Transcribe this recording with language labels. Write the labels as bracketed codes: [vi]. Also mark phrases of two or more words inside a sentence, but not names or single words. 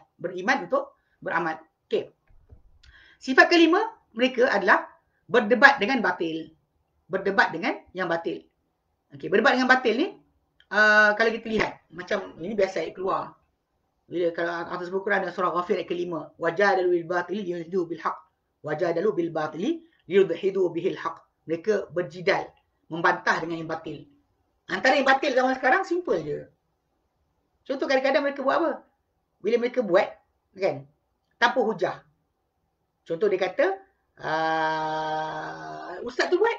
[ms] Beriman untuk beramal. Okey. Sifat kelima mereka adalah berdebat dengan batil. Berdebat dengan yang batil. Okey, berdebat dengan batil ni kalau kita lihat macam ini biasa ayat keluar. Bila kalau atas buku Quran dan surah Ghafir ayat kelima, [ar] وجادلوا بالباطل ليدحضوا بالحق. وجادلوا بالباطل ليدحضوا به الحق. [ms] Mereka berjidal, membantah dengan yang batil. Antara yang batil zaman sekarang simple je. Contoh kadang-kadang mereka buat apa? Bila mereka buat kan tanpa hujah. Contoh dia kata ustaz tu buat.